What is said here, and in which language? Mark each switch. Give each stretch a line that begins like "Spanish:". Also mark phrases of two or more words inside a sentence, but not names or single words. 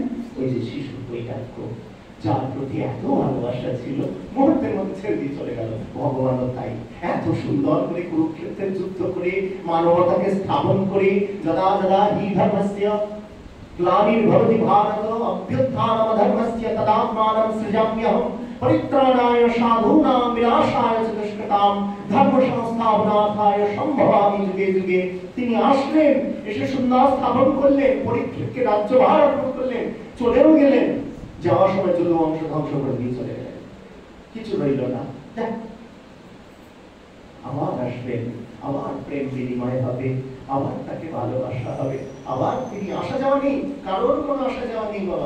Bangla: ওই যে শিশুর বৈরাগ্য, যার প্রতি এত ভালোবাসা ছিল, মুহূর্তের মধ্যে ছেড়ে দিয়ে চলে গেল। ভগবানও তাই, এত সুন্দর করে কুরুক্ষেত্রের যুদ্ধ করে মানবতাকে স্থাপন করে,
Sanskrit: যদা যদা হি ধর্মস্য গ্লানির্ভবতি ভারত অভ্যুত্থানম ধর্মস্য তদাত্মানম সৃজাম্যহম পরিত্রাণায় সাধূনাং বিনাশায় চ দুষ্কৃতাম ধর্ম সংস্থাপনার্থায় সম্ভবামি যুগে যুগে।
Bangla: তিনি আসলেন, এসে সুন্দর স্থাপন করলেন, পরীক্ষিতকে রাজ্যভার অর্পণ করলেন, চলেও গেলেন। যাওয়ার সময় যদু অংশ ধ্বংস করে দিয়ে চলে গেলেন, কিছু রইল না। আবার আসবেন, আবার প্রেম বিনিময় হবে, আবার তাকে ভালোবাসা হবে, আবার তিনি আসা যাওয়া নেই, কারোর কোনো আসা যাওয়া নেই বাবা।